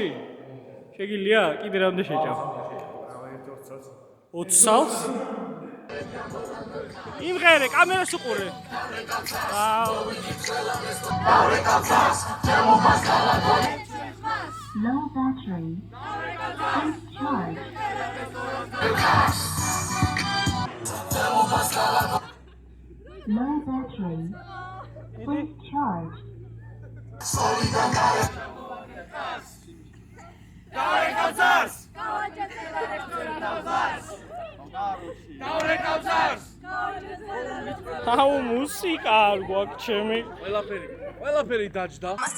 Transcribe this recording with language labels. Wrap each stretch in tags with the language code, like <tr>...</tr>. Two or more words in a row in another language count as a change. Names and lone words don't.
<ka>შეგილია? კიდე რამდენი შეჭამ? 20 წელს? იმღერე, კამერას უყურე. აუ.</ka> <en>Low battery. Please charge. Low battery. Please charge.</en> <ka>აუ მუსიკა არ გვაქვს ჩემი. ყველაფერი დაჯდა.</ka>